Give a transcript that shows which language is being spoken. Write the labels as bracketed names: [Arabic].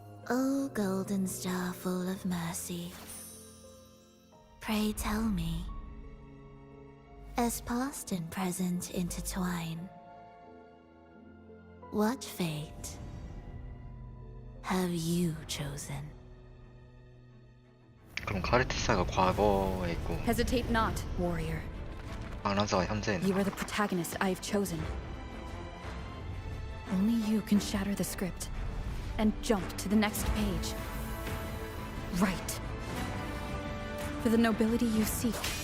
[English] O golden star full of mercy, pray tell me, as past and present intertwine, what fate have you chosen? [Korean] 그럼 카르티사가 과거에 있고 [English] Hesitate not, warrior. [Korean] 방랑자가 현재에 있는 [English] You are the protagonist I have chosen. Only you can shatter the script and jump to the next page. Right. For the nobility you seek.